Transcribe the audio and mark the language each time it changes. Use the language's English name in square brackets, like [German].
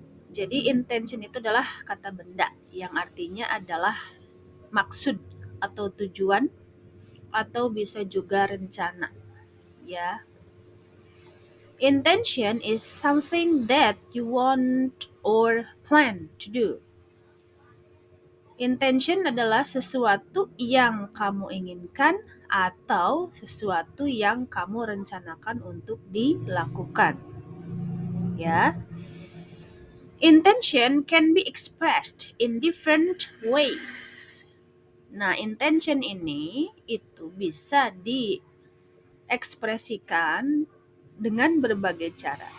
[Indonesian] Jadi intention itu adalah kata benda yang artinya adalah maksud atau tujuan atau bisa juga rencana, ya. [English] Intention is something that you want or plan to do. [Indonesian] Intention adalah sesuatu yang kamu inginkan atau sesuatu yang kamu rencanakan untuk dilakukan, ya. [English] Intention can be expressed in different ways. [Indonesian] Nah, intention ini itu bisa diekspresikan dengan berbagai cara.